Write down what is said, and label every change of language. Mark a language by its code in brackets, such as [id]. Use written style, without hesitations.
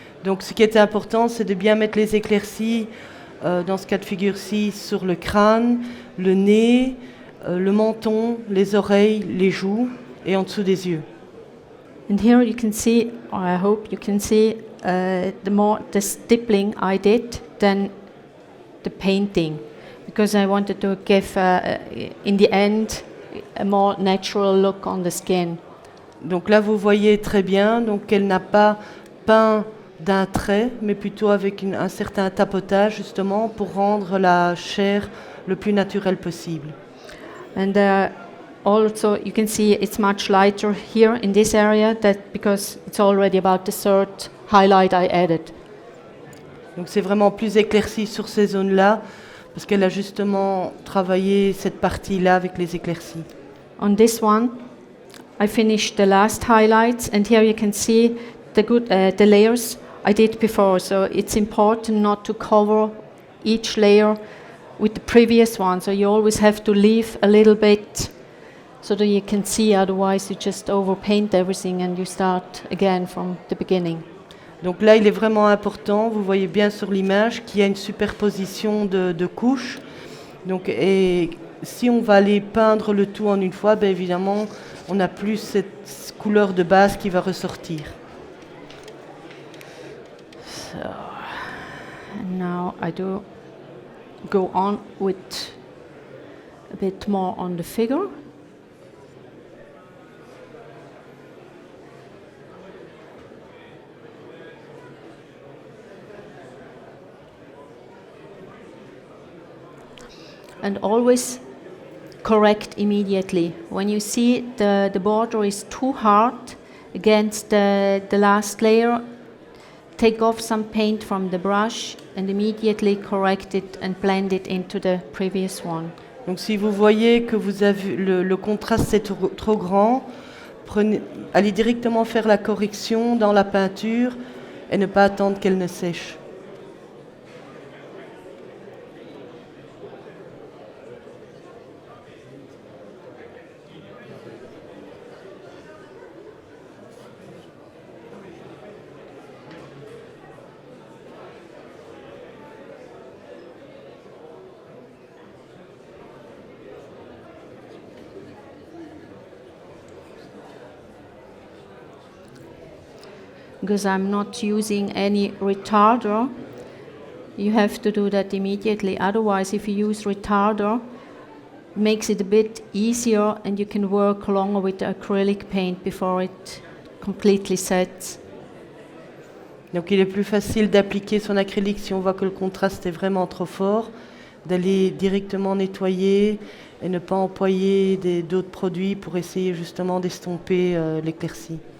[fr] Donc ce qui était important, c'est de bien mettre les éclaircies, dans ce cas de figure-ci, sur le crâne, le nez, le menton, les oreilles, les joues et en dessous des yeux. [en] And here you can see, or I hope you can see, the stippling I did than the painting, because I wanted to give, in the end, a more natural look on the skin. [fr] Donc là, vous voyez très bien, donc elle n'a pas peint d'un trait, mais plutôt avec un certain tapotage justement pour rendre la chair le plus naturelle possible. [en] And also you can see it's much lighter here in this area, that because it's already about the third highlight I added. [fr] Donc c'est vraiment plus éclairci sur ces zones-là, parce qu'elle a justement travaillé cette partie-là avec les éclaircies. [en] On this one, I finished the last highlights, and here you can see the layers I did before. So it's important not to cover each layer with the previous one. So you always have to leave a little bit so that you can see, otherwise you just overpaint everything and you start again from the beginning. [fr] Donc là, il est vraiment important, vous voyez bien sur l'image qu'il y a une superposition de couches. Donc, et si on va aller peindre le tout en une fois, ben évidemment, on n'a plus cette couleur de base qui va ressortir. [en] So, and now I do go on with a bit more on the figure. And always correct immediately. When you see the border is too hard against the last layer, take off some paint from the brush and immediately correct it and blend it into the previous one. [fr] Donc si vous voyez que vous avez le contraste c'est trop grand, allez directement faire la correction dans la peinture et ne pas attendre qu'elle ne sèche. [en] Because I'm not using any retarder, you have to do that immediately. Otherwise, if you use retarder, it makes it a bit easier and you can work longer with the acrylic paint before it completely sets. [fr] Donc il est plus facile d'appliquer son acrylique si on voit que le contraste est vraiment trop fort, d'aller directement nettoyer et ne pas employer d'autres produits pour essayer justement d'estomper l'éclaircie.